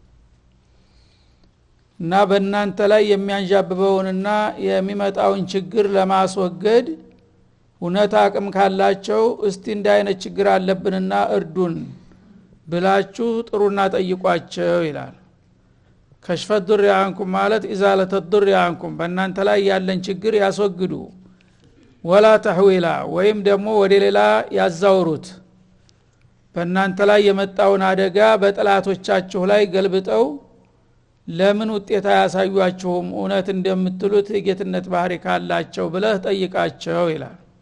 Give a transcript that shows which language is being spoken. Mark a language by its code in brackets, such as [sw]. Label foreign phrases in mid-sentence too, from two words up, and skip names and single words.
[am] እና በእናንተ ላይ የሚያንዣብበውንና የሚመጣውን ችግር ለማስወገድ እውነት አቅም ካላቸው እስቲ እንደ አይነት ችግር አለብንና እርዱን ብላችሁ ጥሩና ጠይቋቸው ይላል። [ar] كشف الضر عنكم [am] ማለት [ar] إزالة الضر عنكم [am] በእናንተ ላይ ያለን ችግር ያስወግዱ። [ar] ولا تحويلا [am] ወይም ደግሞ ወደ ሌላ ያዛውሩት። በእናንተ ላይ የመጣውን አደጋ በጥላቶቻችሁ ላይ ገልብጠው ለምን ውጤት ያሳዩአችሁም እውነት እንደምትሉት የጌትነት ባህሪ ካላቸው ብለህ ጠይቃቸው ይላል።